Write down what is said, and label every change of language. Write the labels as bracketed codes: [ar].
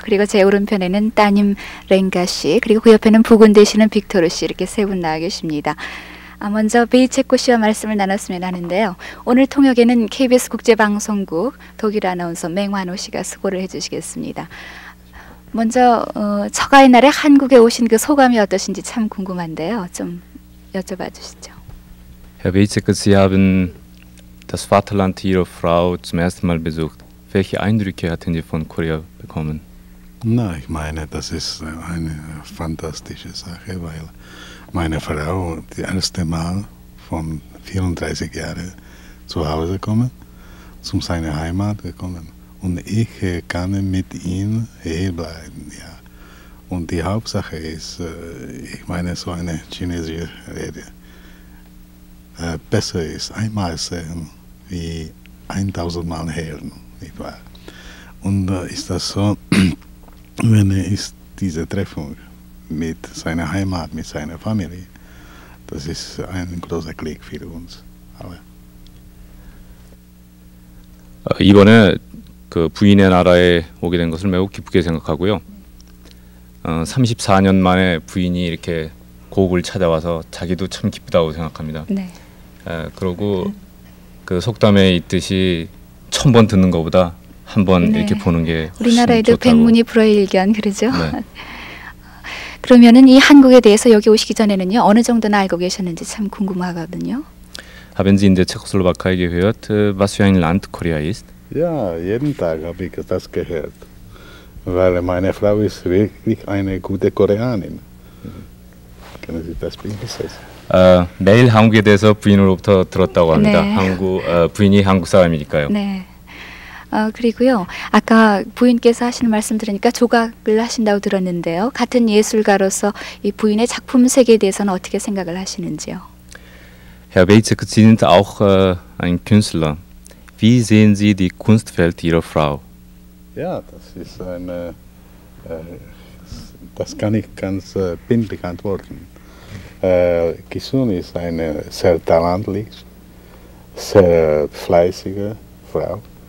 [ko] 그리고 제 오른편에는 따님 랭가 씨, 그리고 그 옆에는 부군 되시는 빅토르 씨 이렇게 세 분 나와 계십니다. 먼저 베이체코 씨와 말씀을 나눴으면 하는데요. 오늘 통역에는 KBS 국제방송국 독일 아나운서 맹환호 씨가 수고를 해주시겠습니다. 먼저 처가의 날에 한국에 오신 그 소감이 어떠신지 참 궁금한데요. 좀 여쭤봐 주시죠. [de] Herr Beitschek, Sie haben das Vaterland Ihrer Frau zum ersten Mal besucht. Welche Eindrücke hatten Sie von Korea bekommen? Na, ich meine, das ist eine fantastische Sache, weil meine Frau das erste Mal von 34 Jahren zu Hause kommen, zu seiner Heimat gekommen. Und ich kann mit ihm hier bleiben, ja. Und die Hauptsache ist, ich meine, so eine chinesische Rede, besser ist einmal sehen, wie 1000 Mal hören, nicht wahr? Und ist das so, wenn ist diese Treffung mit seiner Heimat, mit seiner Familie, das ist ein großer Glück für uns alle. [ko] 이번에 그 부인의 나라에 오게 된 것을 매우 기쁘게 생각하고요. 34년 만에 부인이 이렇게 고국을 찾아와서 자기도 참 기쁘다고 생각합니다. 네. 그러고 그 속담에 있듯이 1000번 듣는 것보다 한번 네. 이렇게 보는 게 훨씬 우리나라에도 좋다고. 백문이 불여일견 그러죠. 네. 그러면은 이 한국에 대해서 여기 오시기 전에는요 어느 정도나 알고 계셨는지 참 궁금하거든요. [de] Haben Sie in der Tschechoslowakei gehört, was für ein Land Korea ist? Ja, jeden Tag habe ich das gehört. Weil meine Frau ist wirklich eine gute Koreanerin. Können Sie das bestätigen? [ko] 매일 한국에 대해서 부인으로부터 들었다고 합니다. 네. 부인이 한국 사람이니까요. 네. 그리고요 아까 부인께서 하시는 말씀 들으니까 조각을 하신다고 들었는데요. 같은 예술가로서 이 부인의 작품 세계에 대해서는 어떻게 생각을 하시는지요? [de] Herr Wejcek, Sie sind auch ein Künstler. Wie sehen Sie die Kunstwelt Ihrer Frau? Ja, das ist eine. Das kann ich ganz bildlich antworten. Kisun ist eine sehr talentliche, sehr fleißige Frau.